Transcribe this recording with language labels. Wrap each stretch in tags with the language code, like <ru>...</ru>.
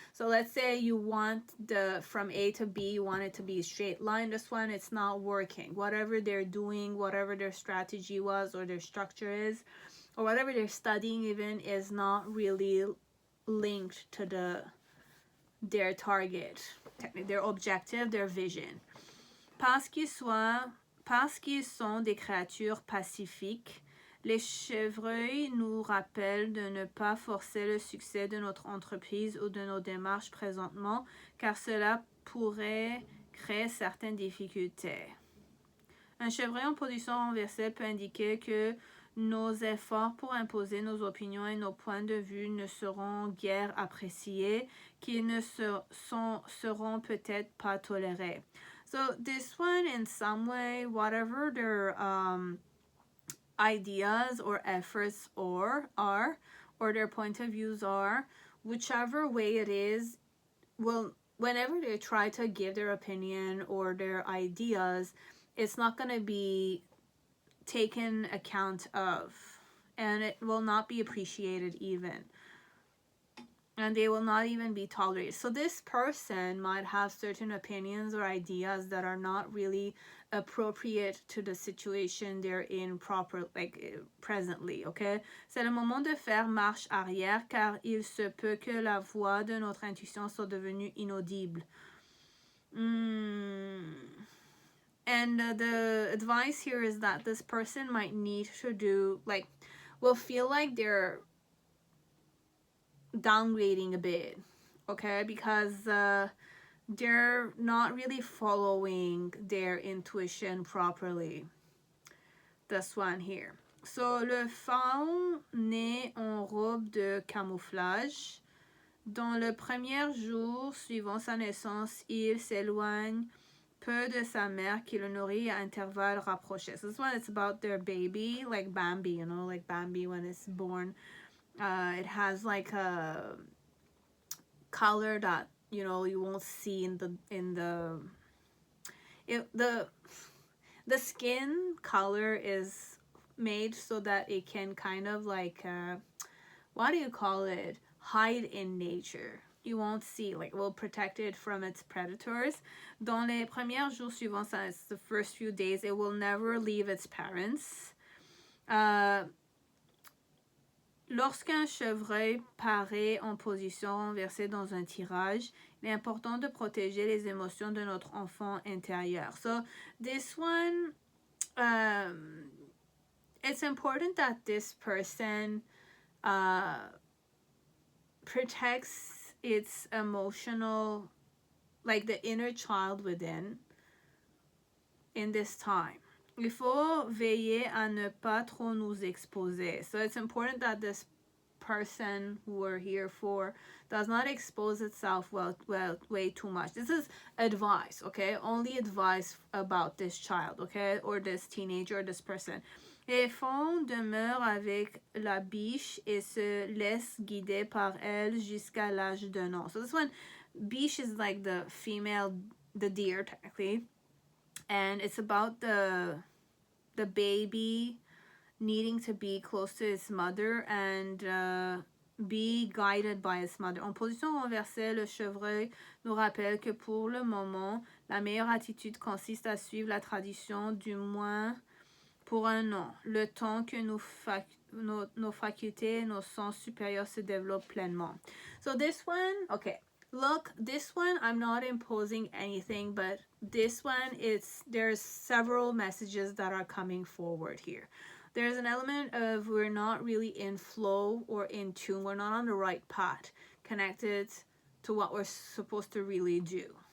<en>So let's say you want from A to B, you want it to be a straight line. This one, it's not working. Whatever they're doing, whatever their strategy was or their structure is, or whatever they're studying even, is not really linked to their target, their objective, their vision.</en> <fr>Parce qu'ils sont des créatures pacifiques, les chevreuils nous rappellent de ne pas forcer le succès de notre entreprise ou de nos démarches présentement, car cela pourrait créer certaines difficultés. Un chevreuil en position renversée peut indiquer que nos efforts pour imposer nos opinions et nos points de vue ne seront guère appréciés, qu'ils ne seront peut-être pas tolérés.</fr> <en>So this one, in some way, whatever their ideas or efforts are, or their point of views are, whichever way it is, well, whenever they try to give their opinion or their ideas, it's not going to be taken account of, and it will not be appreciated even, and they will not even be tolerated. So this person might have certain opinions or ideas that are not really appropriate to the situation they're in presently, okay?</en> <fr>C'est le moment de faire marche arrière, car il se peut que la voix de notre intuition soit devenue inaudible.</fr> <en>And the advice here is that this person might need to do, will feel like they're downgrading a bit, okay? Because they're not really following their intuition properly. This one here. So,</en> <fr>le faun naît en robe de camouflage. Dans le premier jour suivant sa naissance, il s'éloigne peu de sa mère qui le nourrit à intervalles rapprochés.</fr> <en>So this one, it's about their baby, like Bambi, like Bambi when it's born. It has like a color that you won't see the skin color is made so that it can kind of what do you call it, hide in nature. You won't see, will protect it from its predators.</en> <fr>Dans les premiers jours suivants,</fr> <en>it's the first few days, it will never leave its parents.</en> <fr>Lorsqu'un chevreuil paraît en position renversée dans un tirage, il est important de protéger les émotions de notre enfant intérieur.</fr> <en>So this one, it's important that this person protects its emotional, the inner child within in this time.</en> <fr>Il faut veiller à ne pas trop nous exposer.</fr> <en>So it's important that this person who we're here for does not expose itself way too much. This is advice, okay? Only advice about this child, okay? Or this teenager or this person.</en> <fr>Les faun demeurent avec la biche et se laissent guider par elle jusqu'à l'âge d'un an.</fr> <en>So this one, biche is like the female, the deer technically. And it's about the baby needing to be close to its mother and be guided by its mother.</en> <fr>En position renversée, le chevreuil nous rappelle que pour le moment, la meilleure attitude consiste à suivre la tradition, du moins pour un an, le temps que nos facultés, nos sens supérieurs se développent pleinement.</fr> <en>So this one, okay, look, this one, I'm not imposing anything, but this one, there's several messages that are coming forward here. There's an element of we're not really in flow or in tune. We're not on the right path connected to what we're supposed to really do.</en>